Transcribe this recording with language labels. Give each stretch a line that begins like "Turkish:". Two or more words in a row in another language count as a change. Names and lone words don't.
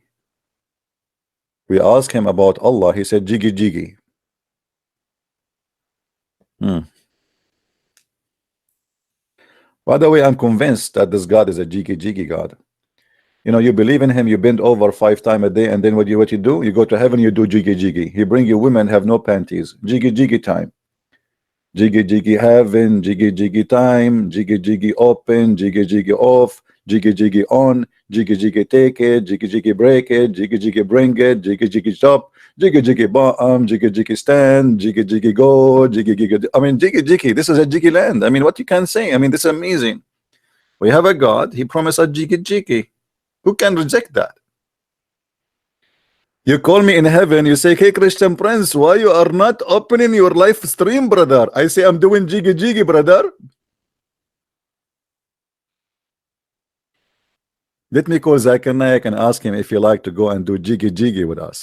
English: We asked him about Allah. He said Jiggy Jiggy. By the way, I'm convinced that this God is a Jiggy Jiggy God. You know, you believe in him, you bend over 5 times a day, and then what you do? You go to heaven, you do Jiggy Jiggy. He bring you women have no panties. Jiggy Jiggy time. Jiggy Jiggy heaven, Jiggy Jiggy time, Jiggy Jiggy open, Jiggy Jiggy off, Jiggy Jiggy on, Jiggy Jiggy take it, Jiggy Jiggy break it, Jiggy Jiggy bring it, Jiggy Jiggy stop, Jiggy Jiggy bottom, Jiggy Jiggy stand, Jiggy Jiggy go, Jiggy Jiggy. I mean, Jiggy Jiggy, this is a Jiggy land. I mean, what you can say? I mean, this is amazing. We have a God, he promised us Jiggy Jiggy. Who can reject that? You call me in heaven, you say, hey Christian Prince, why you are not opening your live stream, brother? I say, I'm doing Jiggy Jiggy, brother. Let me call Zakir Naik and ask him if he like to go and do Jiggy Jiggy with us.